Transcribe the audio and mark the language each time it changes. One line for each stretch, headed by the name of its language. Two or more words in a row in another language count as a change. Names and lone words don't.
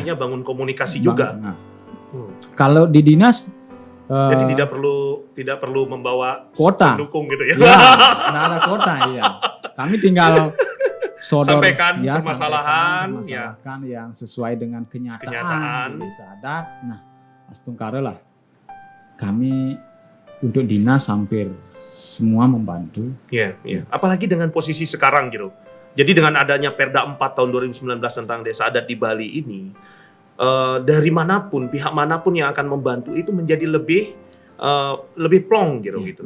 Indonesian: artinya bangun komunikasi juga. Nah, kalau di dinas Jadi tidak perlu membawa Kota. pendukung gitu ya. ya, nggak ada kota ya. Kami tinggal Sampaikan ya, permasalahan, permasalahan yang sesuai dengan kenyataan di desa adat. Nah, Astungkara lah. Kami untuk dinas hampir semua membantu. Iya. Apalagi dengan posisi sekarang Jero. Jadi dengan adanya Perda 4 tahun 2019 tentang desa adat di Bali ini, dari manapun, pihak manapun yang akan membantu itu menjadi lebih plong gitu.